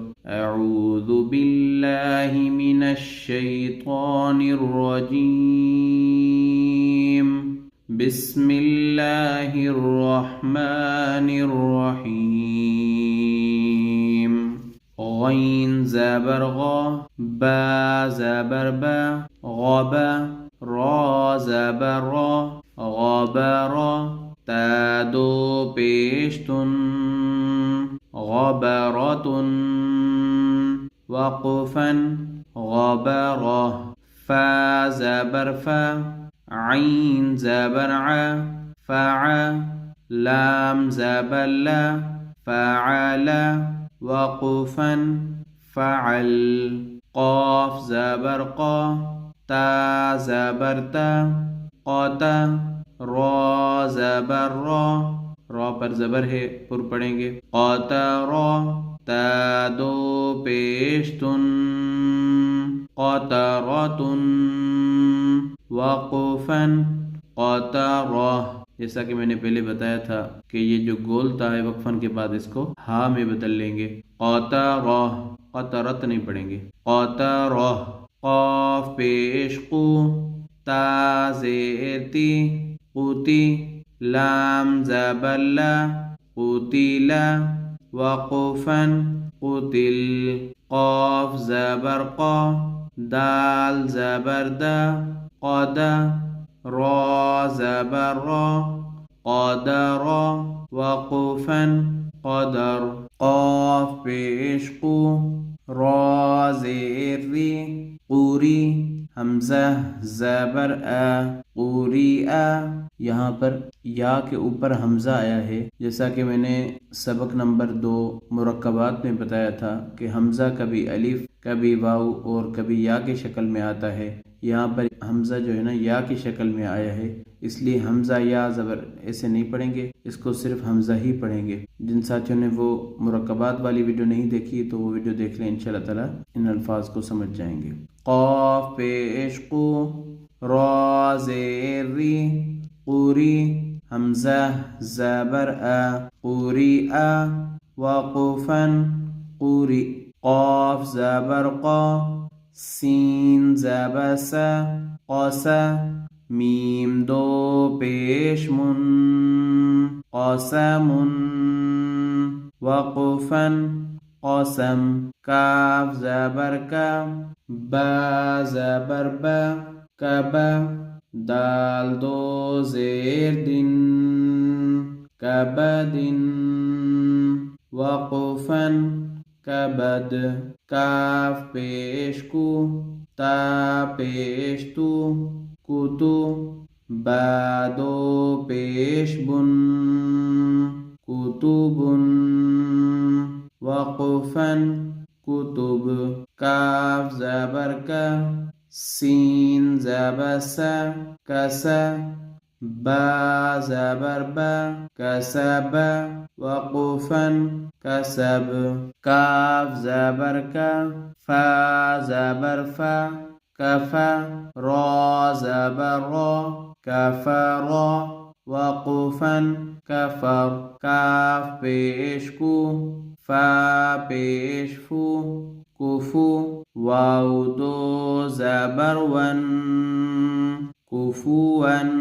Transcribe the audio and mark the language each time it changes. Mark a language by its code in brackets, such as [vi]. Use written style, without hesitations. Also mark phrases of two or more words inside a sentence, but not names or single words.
[ar] اعوذ باللہ من الشیطان الرجیم، بسم اللہ الرحمن الرحیم۔ [ur] غین زبر غا، با زبر با، غبا، را زبر را، غبرا، تا دو پیشتن، غبرتن، وقفا، غبرہ، فا زبر فا، عین زبر ع، فع، لام زبر لا، فعل، وقفا، فعل، قاف زبر قا، تا زبر تا، قتا، را زبر را، را پر زبر ہے پر پڑھیں گے، قطرا، تا دو پیشتن، قطرتن، وقفا، قطرہ۔ جیسا کہ میں نے پہلے بتایا تھا کہ یہ جو گولتا ہے وقفن کے بعد اس کو ہا میں بدل لیں گے۔ قطرہ، قطرت نہیں پڑھیں گے، قطرہ۔ قاف پیش قو، تا زیر تی، قوتی، لام زبر لا، قتلا، وقفا، قتل، قاف زبر قا، دال زبر دا، قدا، را زبر را، قدر، وقفا، قدر۔ قاف پیش قو، را زیر ری، قوری، حمزہ زبر آ، قوری آ۔ یہاں پر یا کے اوپر حمزہ آیا ہے، جیسا کہ میں نے سبق نمبر 2 مرکبات میں بتایا تھا کہ حمزہ کبھی الف، کبھی واو اور کبھی یا کی شکل میں آتا ہے۔ یہاں پر حمزہ جو ہے نا یا کی شکل میں آیا ہے، اس لیے حمزہ یا زبر ایسے نہیں پڑھیں گے، اس کو صرف حمزہ ہی پڑھیں گے۔ جن ساتھیوں نے وہ مرکبات والی ویڈیو نہیں دیکھی تو وہ ویڈیو دیکھ لیں، [ar] انشاءاللہ تعالی [ur] ان الفاظ کو سمجھ جائیں گے۔ قاف پیش قو، را زیر ری، قوری، حمزہ زبر آ، قوری آ، وقفا، قوری، قاف زبر قا، سین زبر سا، قاسا، میم دو پیش من، قاسم، وقفا، قاسم، کاف زبر کا، با زبر با، کبا، دال دو زیر دن، کبدن، وقفا، کبد، کاف پیش کو، تا پیش تو، کتو، با دو پیش بن، کتبن، وقفا، کتب، کاف زبر کا، سین زبر سا، کسا، با زبر با، کسب، وقفا، کسب، کاف زبر کا، فا زبر فا، کفا، را زبر را، کفر، وقفا، کفر، کاف پیش کو، فا پیش فو، کفو، واو دو زبر ون، کفوا،